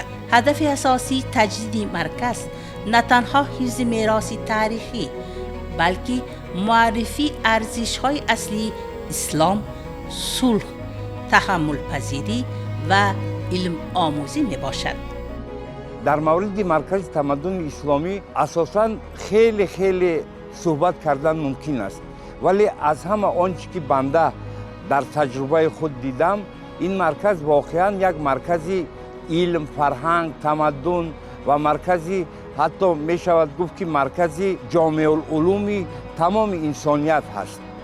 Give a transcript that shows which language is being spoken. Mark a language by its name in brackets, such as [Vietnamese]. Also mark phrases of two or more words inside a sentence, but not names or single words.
[Persian] هدف اساسی تجدید مرکز نه تنها حفظ میراث تاریخی بلکه معرفی ارزش‌های اصلی اسلام، صلح، تحمل پذیری و علم آموزی می باشد. [Tajik] дар мавриди маркази тамаддуни исломӣ асосан хеле суҳбат кардан мумкин аст, вале аз ҳама он чӣ ки банда дар таҷрубаи худ дидам, ин марказ воқеан як маркази илм, фарҳанг, тамаддун ва маркази ҳатто мешавад гуфт ки маркази ҷомеулулуми тамоми инсоният ҳаст.